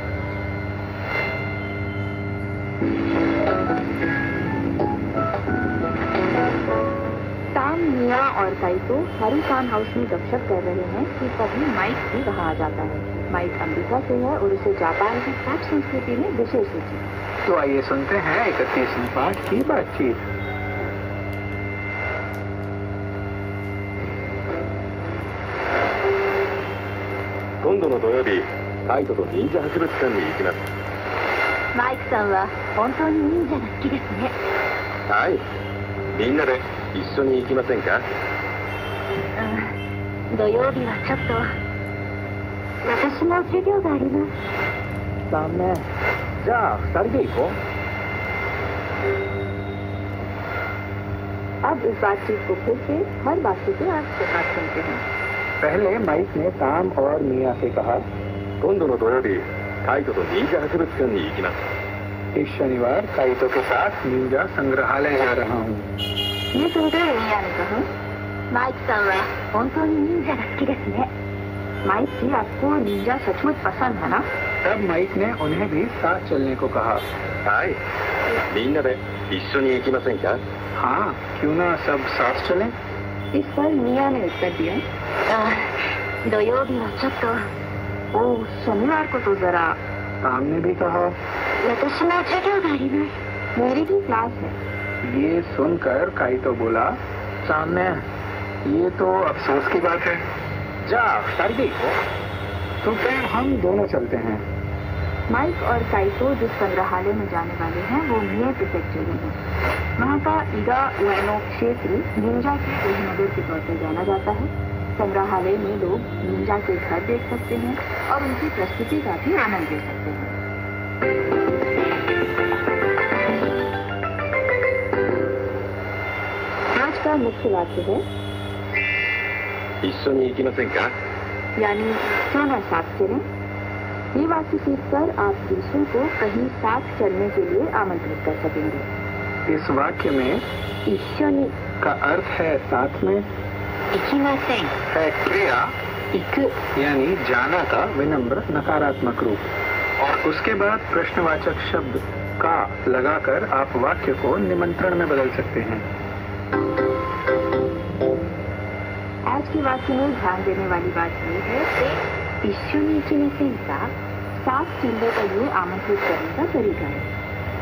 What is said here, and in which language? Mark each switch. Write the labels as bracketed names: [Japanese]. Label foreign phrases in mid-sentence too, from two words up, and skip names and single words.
[Hindi] मिया और काइतो हारूकान हाउस में गपशप कर रहे हैं कि तभी माइक भी वहाँ आ जाता है। माइक अमेरिका से है और उसे जापान की पाक संस्कृति में विशेष रुचि। तो आइए सुनते हैं 31वें पाठ की बातचीत। [Japanese] 今度の土曜日、カイトと忍者博物館に行きます。マイクさんは本当に忍者が好きですね。はい。みんなで一緒に行きませんか？土曜日はちょっと私も授業があります。ダメ。じゃあ2人で行こう。 [Hindi] अब इस बातचीत को फिर से हर बातचीत के साथ सुनते हैं। पहले माइक ने ताम और मिया से कहा, [Japanese] 今度の土曜日、カイトと忍者博物館に行きます。 [Hindi] इस शनिवार काइतो के साथ निंजा संग्रहालय जा रहा हूँ। ये सुनकर मिया ने कहा, [Japanese] マイクさんは本当に忍者が好きですね. [Hindi] माइक जी आपको निंजा सचमुच पसंद है ना? तब माइक ने उन्हें भी साथ चलने को कहा। [Japanese] はい。みんなで一緒に行きませんか? [Hindi] हाँ, क्यों ना सब साथ चलें? इस पर मिया ने उत्तर दिया, [Japanese] 土曜日はちょっと [Hindi] ओ शनिवार को तो जरा। ताम ने भी कहा, [Japanese] 私も授業があります。 [Hindi] मेरी भी क्लास है। ये सुनकर काइतो बोला, सामने ये तो अफसोस की बात है। जा सारी को तो फिर हम दोनों चलते हैं। माइक और काइतो जिस संग्रहालय में जाने वाले हैं वो मिए प्रीफेक्चर में है। वहाँ का ईगा उएनो क्षेत्र निंजा के गृहनगर के तौर पर जाना जाता है। संग्रहालय में लोग निंजा के घर देख सकते हैं और उनकी प्रस्तुति का भी आनंद ले सकते हैं। आज का मुख्य वाक्य है [Japanese] 一緒に行きませんか [Hindi] यानी क्यों न साथ चलें। ये वाक्य सीखकर आप दूसरों को कहीं साथ चलने के लिए आमंत्रित कर सकेंगे। इस वाक्य में [Japanese] 一緒に [Hindi] का अर्थ है साथ में, [Japanese] 行きません [Hindi] है क्रिया [Japanese] 行く [Hindi] यानी जाना का विनम्र नकारात्मक रूप और उसके बाद प्रश्नवाचक शब्द का लगाकर आप वाक्य को निमंत्रण में बदल सकते हैं। आज के वाक्य में ध्यान देने वाली बात यह है कि [Japanese] 一緒に行きませんか [Hindi] साथ चलने के लिए आमंत्रित करने का तरीका है।